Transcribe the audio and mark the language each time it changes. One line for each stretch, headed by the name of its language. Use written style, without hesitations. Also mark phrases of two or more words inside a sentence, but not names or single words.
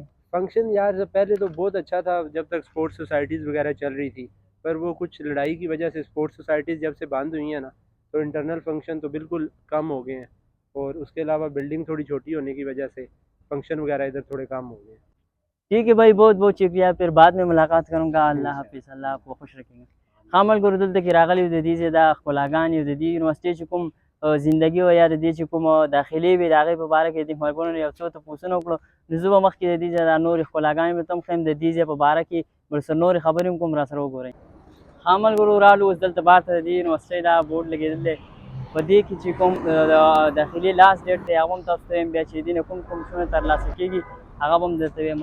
Urdu: فنکشن یار پہلے تو بہت اچھا تھا جب تک
English: sports societies
Urdu: وغیرہ چل رہی تھی، پر وہ کچھ لڑائی کی وجہ سے
English: sports societies
Urdu: جب سے بند ہوئی ہیں نا تو
English: internal function
Urdu: تو بالکل کم ہو گئے ہیں اور اس کے علاوہ بلڈنگ تھوڑی چھوٹی ہونے کی وجہ سے فنکشن وغیرہ ادھر تھوڑے کم ہو گئے ہیں. ٹھیک ہے بھائی بہت بہت شکریہ پھر بعد میں ملاقات کروں گا اللہ حافظ اللہ آپکو خوش رکھیں گے
Pashto: خامل ګورو دلته کې راغلي د دې ځای دا ښکلاګانې د دې یونیورسټۍ چې کوم زندګي وه یا د دې چې کوم داخلي وي د هغې په باره کې دې ملګرو نه یو څه تپوسونه وکړو. نو زه به مخکې د دې ځای دا نورې ښکلاګانې به ته هم ښیم د دې ځای په باره کې ورسره نورې خبرې هم کوم راسره وګورئ. ها ملګرو رالو اوس دلته بار ته د دې یونیورسټۍ دا بورډ لګېدل دی په دې کې چې کوم داخلي
English: last date
Pashto: دی هغه هم تاسو ته وایم بیا چې د دې نه کوم کوم شیونه ترلاسه کېږي هغه به هم درته وایم.